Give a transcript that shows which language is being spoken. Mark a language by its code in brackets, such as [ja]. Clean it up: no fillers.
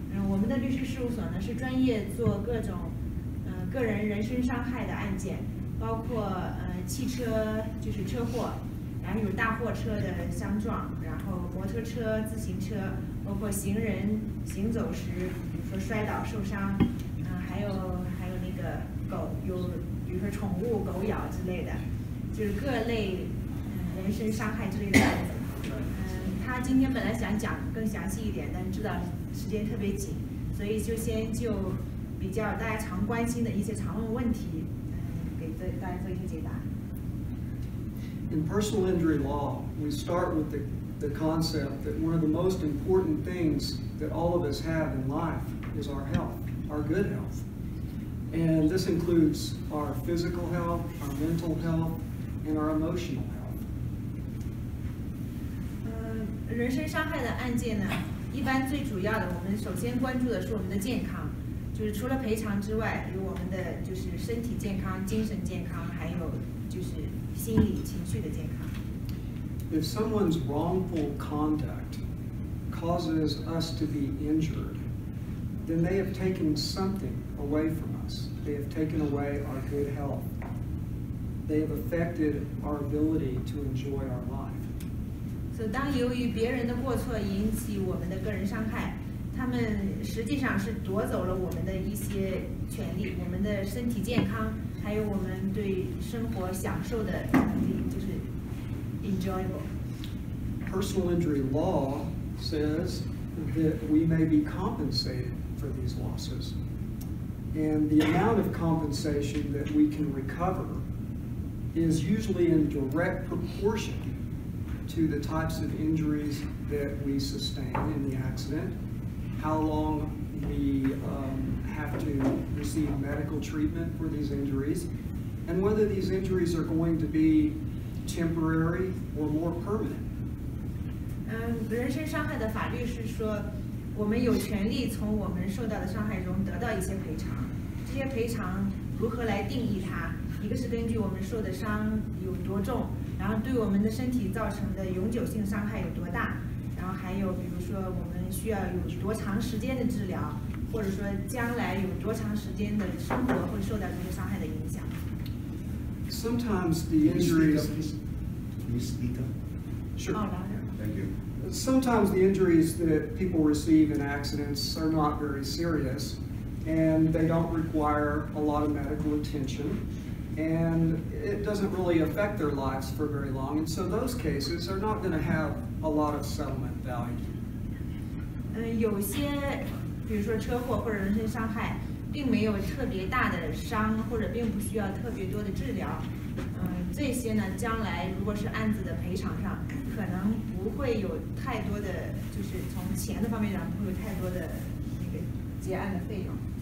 [zh] 我们的律师事务所呢是专业做各种个人人身伤害的案件，包括汽车就是车祸，然后有大货车的相撞，然后摩托车、自行车，包括行人行走时，比如说摔倒受伤，还有那个狗有，比如说宠物狗咬之类的，就是各类人身伤害之类的案子。他今天本来想讲更详细一点，但知道时间特别紧，所以就先就比较大家常关心的一些常问问题，给大家做一些解答。 [en] In personal injury law, we start with the concept that one of the most important things that all of us have in life is our health, our good health. And this includes our physical health, our mental health, and our emotional health. [zh] 人身伤害的案件呢，一般最主要的，我们首先关注的是我们的健康，就是除了赔偿之外，有我们的就是身体健康、精神健康，还有就是心理情绪的健康。 [en] If someone's wrongful conduct causes us to be injured, then they have taken something away from us. They have taken away our good health. They have affected our ability to enjoy our life. [zh] 所以，当由于别人的过错引起我们的个人伤害，他们实际上是夺走了我们的一些权利，我们的身体健康，还有我们对生活享受的能力，就是 [en] enjoyable. Personal injury law says that we may be compensated for these losses. And the amount of compensation that we can recover is usually in direct proportion to the types of injuries that we sustain in the accident, how long we have to receive medical treatment for these injuries, and whether these injuries are going to be temporary or more permanent. [zh] 人身伤害的法律是说，我们有权利从我们受到的伤害中得到一些赔偿。这些赔偿如何来定义它？一个是根据我们受的伤有多重，然后对我们的身体造成的永久性伤害有多大，然后还有比如说我们需要有多长时间的治疗，或者说将来有多长时间的生活会受到这些伤害的影响。 [en] Sometimes the injuries. Can you speak up? Sure. Thank you. Sometimes the injuries that people receive in accidents are not very serious, and they don't require a lot of medical attention, and it doesn't really affect their lives for very long, and so those cases are not going to have a lot of settlement value. [zh] 有些，比如说车祸或者人身伤害，并没有特别大的伤，或者并不需要特别多的治疗。这些呢，将来如果是案子的赔偿上，可能不会有太多的，就是从钱的方面上不会有太多的那个结案的费用。